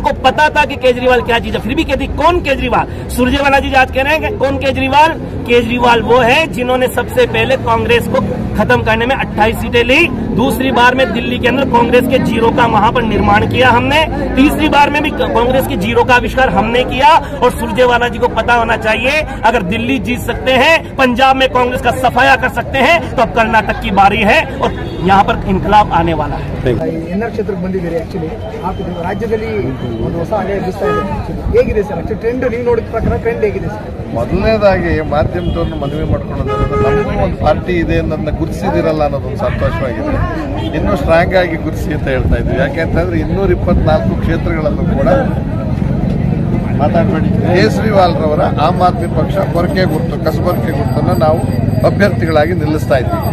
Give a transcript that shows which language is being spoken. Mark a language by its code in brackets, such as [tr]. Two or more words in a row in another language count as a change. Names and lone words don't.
[hi] उनको पता था कि केजरीवाल क्या चीज है, फिर भी कहती कौन केजरीवाल। सुरजेवाला जी आज कह रहे हैं कि कौन केजरीवाल, केजरीवाल वो है जिन्होंने सबसे पहले कांग्रेस को खत्म करने में 28 सीटें ली, दूसरी बार में दिल्ली के अंदर कांग्रेस के जीरो का वहां पर निर्माण किया हमने, तीसरी बार में भी कांग्रेस के जीरो का आविष्कार हमने किया। और सुरजेवाला जी को पता होना चाहिए, अगर दिल्ली जीत सकते हैं, पंजाब में कांग्रेस का सफाया कर सकते हैं, तो अब कर्नाटक की बारी है और यहाँ पर इनकलाब आने वाला है। [kn] ಎನ್ಆರ್ ಕ್ಷೇತ್ರಕ್ಕೆ ಬಂದಿದ್ದೀರಿ, ಆಕ್ಚುಲಿ ರಾಜ್ಯದಲ್ಲಿ ಒಂದು ಹೊಸ ಅಲೆ ಎಬ್ಬಿಸ್ತಾ ಇದೆ. ಹೇಗಿದೆ ಸರ್ ಆಕ್ಚುಲಿ ಟ್ರೆಂಡ್, ನೀವು ನೋಡಿದ ಪ್ರಕಾರ ಟ್ರೆಂಡ್ ಹೇಗಿದೆ ಸರ್? ಮೊದಲನೇದಾಗಿ ಮಾಧ್ಯಮದವ್ರನ್ನ ಮನವಿ ಮಾಡ್ಕೊಳ್ಳೋದ್ರಿಂದ ನಮಗೂ ಒಂದು ಪಾರ್ಟಿ ಇದೆ ಅನ್ನೋದನ್ನ ಗುರುತಿಸಿದಿರಲ್ಲ ಅನ್ನೋದೊಂದು ಸಂತೋಷವಾಗಿದೆ. ಇನ್ನೂ ಸ್ಟ್ರಾಂಗ್ ಆಗಿ ಗುರುತಿಸಿ ಅಂತ ಹೇಳ್ತಾ ಇದ್ವಿ. ಯಾಕೆಂತಂದ್ರೆ 224 ಕ್ಷೇತ್ರಗಳನ್ನು ಕೂಡ ಮಾತಾಡಬೇಡಿ, ಕೇಜ್ರಿವಾಲ್ ರವರ ಆಮ್ ಆದ್ಮಿ ಪಕ್ಷ ಪೊರಕೆ ಗುರುತು, ಕಸಬರಕೆ ಗುರುತನ್ನು ನಾವು ಅಭ್ಯರ್ಥಿಗಳಾಗಿ ನಿಲ್ಲಿಸ್ತಾ ಇದ್ದೀವಿ.